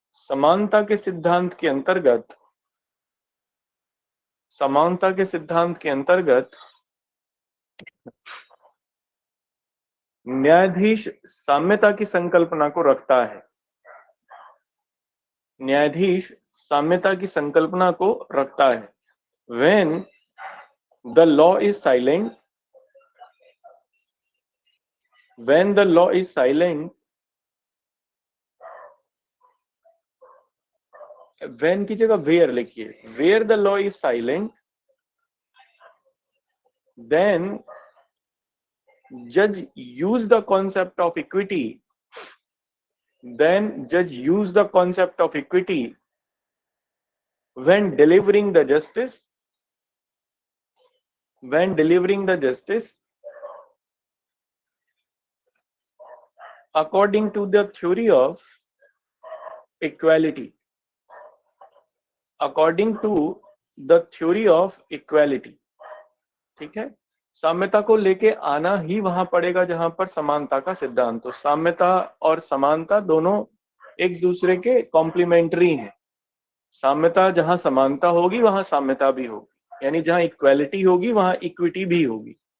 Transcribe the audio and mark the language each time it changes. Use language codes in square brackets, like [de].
[hi] समानता के सिद्धांत के अंतर्गत, समानता के सिद्धांत के अंतर्गत न्यायाधीश साम्यता की संकल्पना को रखता है। न्यायाधीश साम्यता की संकल्पना को रखता है। [en] When the law is silent, when the law is silent, when [hi] की जगह [en] where लिखिए, where the law is silent, then judge use the concept of equity, then judge use the concept of equity when delivering the justice, when delivering the justice according to the theory of equality, according to the theory of equality। [hi] ठीक है, साम्यता को लेके आना ही वहां पड़ेगा जहां पर समानता का सिद्धांत हो। साम्यता और समानता दोनों एक दूसरे के कॉम्प्लीमेंट्री हैं। साम्यता जहां समानता होगी वहां साम्यता भी होगी, यानी जहां इक्वालिटी होगी वहां इक्विटी भी होगी।